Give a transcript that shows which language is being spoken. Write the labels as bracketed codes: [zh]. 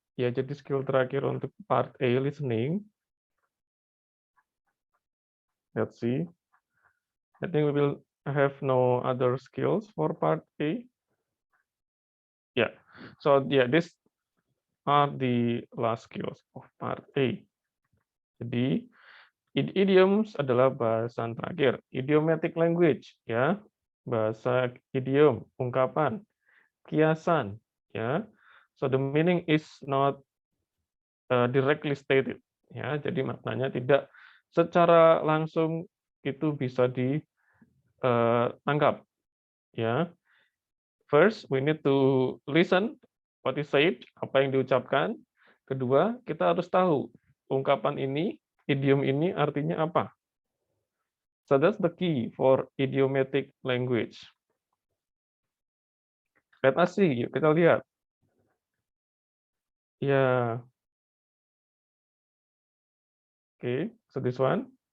[id] Ya, jadi skill terakhir untuk part A listening. [en] Let's see. I think we will have no other skills for part A. Yeah. So yeah, this are the last skills of part A. [id] Jadi idioms adalah bahasan terakhir. Idiomatic language, ya, bahasa idiom, ungkapan, kiasan, ya. [en] So the meaning is not directly stated, ya. [id] Jadi maknanya tidak secara langsung itu bisa ditangkap, ya. [en] First, we need to listen what is said, [id] apa yang diucapkan. Kedua, kita harus tahu ungkapan ini, idiom ini artinya apa. [en] So that's the key for idiomatic language. Let us see, [id] yuk kita lihat. [en] Ya, okay, so this one.